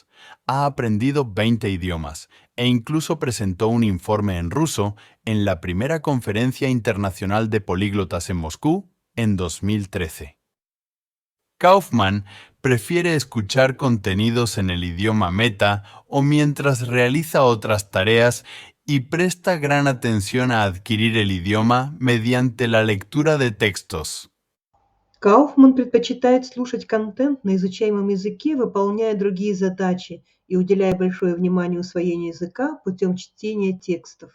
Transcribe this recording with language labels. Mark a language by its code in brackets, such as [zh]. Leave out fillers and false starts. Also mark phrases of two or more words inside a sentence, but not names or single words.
[es] Ha aprendido 20 idiomas e incluso presentó un informe en ruso en la primera Conferencia Internacional de Políglotas en Moscú en 2013. Kaufman prefiere escuchar contenidos en el idioma meta o mientras realiza otras tareas y presta gran atención a adquirir el idioma mediante la lectura de textos. [ru] Кауфман предпочитает слушать контент на изучаемом языке, выполняя другие задачи и уделяя большое внимание усвоению языка путем чтения текстов.